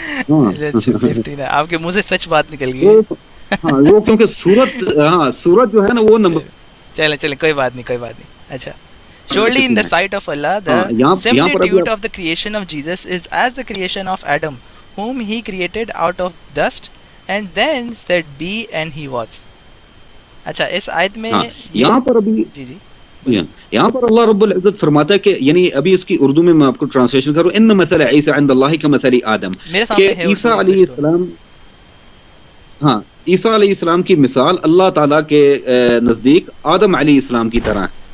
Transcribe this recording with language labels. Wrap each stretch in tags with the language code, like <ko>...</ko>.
<ur>59 آپ کے منہ سے سچ بات نکل گئی. ہاں، وہ کیونکہ سورت جو ہے نا وہ نمبر. چلیں کوئی بات نہیں. اچھا.</ur> <en>Surely in the sight of Allah, the similitude of the creation of Jesus is as the creation of Adam, whom he created out of dust, and then said be, and he was.</en> <ur>اچھا، اس آیت میں یہاں پر ابھی یہاں پر اللہ رب العزت فرماتا ہے کہ یعنی ابھی اس کی اردو میں آپ کو ٹرانسلیشن کروں،</ur> <ar>ان مثل عیسیٰ عند اللہ کمثل آدم،</ar> <ur>کہ عیسیٰ علیہ السلام، ہاں عیسیٰ علیہ السلام کی مثال اللہ تعالیٰ کے نزدیک آدم علیہ السلام کی طرح.</ur>